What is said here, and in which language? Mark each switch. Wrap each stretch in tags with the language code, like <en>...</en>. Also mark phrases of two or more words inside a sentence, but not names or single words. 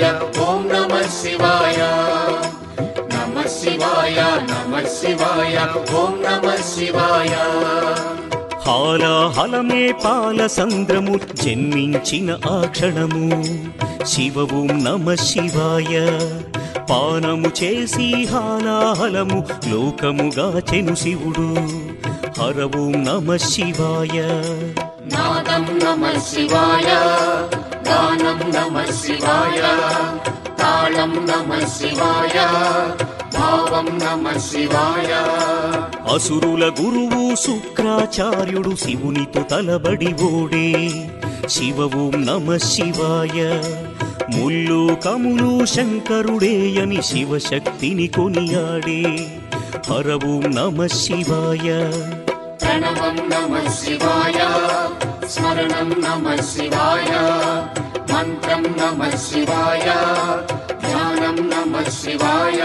<sa>ओम नमः शिवाय नमः शिवाय ओम नमः शिवाय।</sa> <te>హాలాహలమే పాలసంద్రము జన్మించిన ఆ క్షణము</te> <sa>శివ ఓం నమః శివాయ।</sa> <te>పానము చేసి హాలాహలము లోకముగాచెను శివుడు</te> <sa>హర ఓం నమః శివాయ। नादं नमः शिवाय गानं नमः शिवाय तालं नमः शिवाय भावं नमः शिवाय।</sa> <te>అసురుల గురువు శుక్రాచార్యుడు శివునితో తలబడి ఓడే</te> <sa>శివ ఓం నమః శివాయ।</sa> <te>ముల్లోకములు శంకరుడేయని శివశక్తిని కొనియాడే</te> <sa>హర ఓం నమః శివాయ। प्रणवं नमः शिवाय स्मरणं नमः शिवाय मन्त्रं नमः शिवाय ध्यानं नमः शिवाय।</sa>